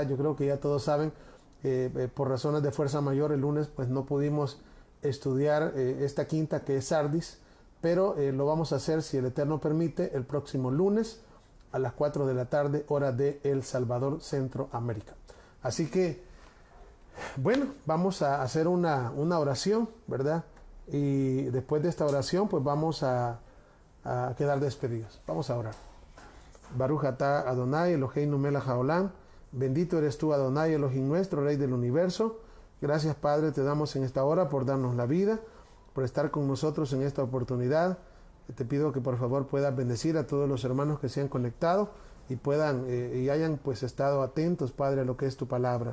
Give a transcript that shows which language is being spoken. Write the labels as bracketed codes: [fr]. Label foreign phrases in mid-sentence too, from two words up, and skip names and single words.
[es] Yo creo que ya todos saben, por razones de fuerza mayor, el lunes pues no pudimos estudiar esta quinta, que es Sardis, pero lo vamos a hacer, si el Eterno permite, el próximo lunes a las 4 de la tarde, hora de El Salvador, Centroamérica. Así que, bueno, vamos a hacer una oración, ¿verdad? Y después de esta oración, pues vamos a quedar despedidos. Vamos a orar. [he] ברוך אתה אדני אלהינו מלך העולם. [es] Bendito eres tú, Adonai Elohim nuestro, Rey del universo. Gracias, Padre, te damos en esta hora por darnos la vida, por estar con nosotros en esta oportunidad. Te pido que por favor puedas bendecir a todos los hermanos que se han conectado y puedan y hayan pues estado atentos, Padre, a lo que es tu palabra.